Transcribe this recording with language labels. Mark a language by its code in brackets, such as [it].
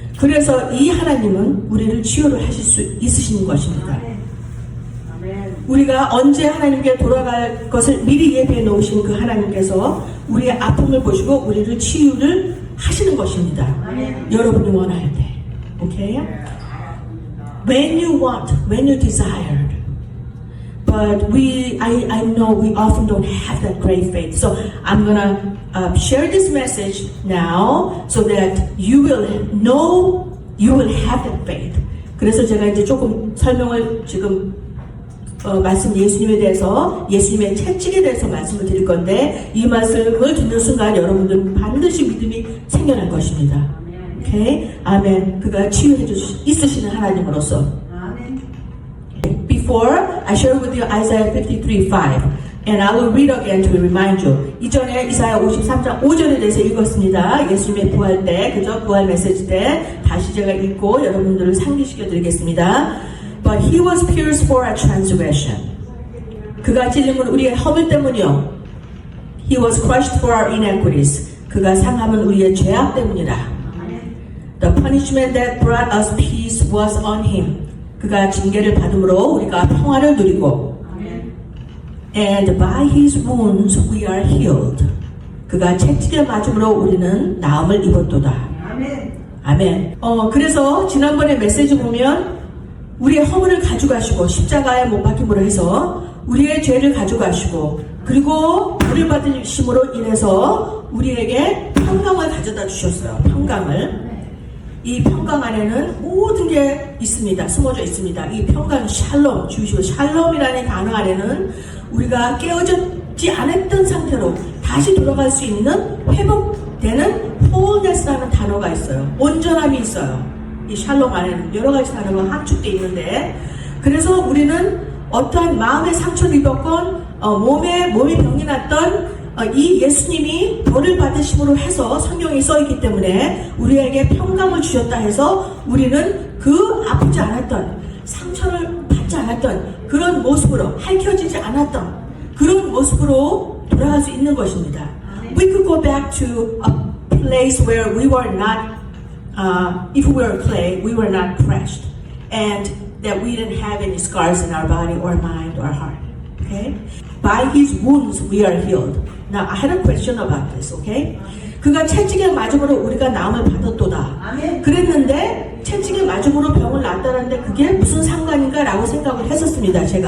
[ko] 그래서 이 하나님은 우리를 치유를 하실 수 있으신 것입니다. 우리가 언제 하나님께 돌아갈 것을 미리 예비해 놓으신 그 하나님께서 우리의 아픔을 보시고 우리를 치유를 하시는 것입니다. 여러분이 원할 때. Okay? [en] When you want, when you desired. But I know we often don't have that great faith. So I'm gonna share this message now so that you will know you will have that faith. [ko] 그래서 제가 이제 조금 설명을 지금 말씀 예수님에 대해서 예수님의 채찍에 대해서 말씀을 드릴 건데 이 말씀을 듣는 순간 여러분들은 반드시 믿음이 생겨날 것입니다. 오케이? 아멘. 그가 치유해 있으시는 하나님으로서. [en] Before I share with you Isaiah 53:5 and I will read again to remind you. [ko] 이전에 이사야 53장 5절에 대해서 읽었습니다. 예수님의 부활 때, 그죠? 부활 메시지 때 다시 제가 읽고 여러분들을 상기시켜 드리겠습니다. [en] But he was pierced for our transgression. [ko] 그가 찔림은 우리의 허물 때문이요. [en] He was crushed for our iniquities. [ko] 그가 상함은 우리의 죄악 때문이라. [en] The punishment that brought us peace was on him. [ko] 그가 징계를 받음으로 우리가 평화를 누리고 [en] And by his wounds we are healed. [ko] 그가 채찍을 맞음으로 우리는 나음을 입었도다. 아멘. 그래서 지난번에 메시지 보면 우리의 허물을 가져가시고 십자가에 못 박힘으로 해서 우리의 죄를 가져가시고 그리고 불을 받으심으로 인해서 우리에게 평강을 가져다 주셨어요. 평강을. 이 평강 안에는 모든 게 있습니다. 숨어져 있습니다. 이 평강 샬롬 주시고 샬롬이라는 단어 안에는 우리가 깨어졌지 않았던 상태로 다시 돌아갈 수 있는 회복되는 wholeness라는 단어가 있어요. 온전함이 있어요. 이 샬롬 안에는 여러 가지 단어가 함축되어 있는데 그래서 우리는 어떠한 마음의 상처를 입었건 몸이 병이 났던 이 예수님이 벌을 받으심으로 해서 성경에 써있기 때문에 우리에게 평강을 주셨다 해서 우리는 그 아프지 않았던 상처를 받지 않았던 그런 모습으로 핥혀지지 않았던 그런 모습으로 돌아갈 수 있는 것입니다. [en] We could go back to a place where we were not if we were clay, we were not crushed and that we didn't have any scars in our body or mind or heart. Okay? By his wounds we are healed. Now I had a question about this, okay? [ko] 그가 채찍에 맞음으로 우리가 나음을 받았도다. 그랬는데 채찍에 맞음으로 병을 낫다는데 그게 무슨 상관인가라고 생각을 했었습니다.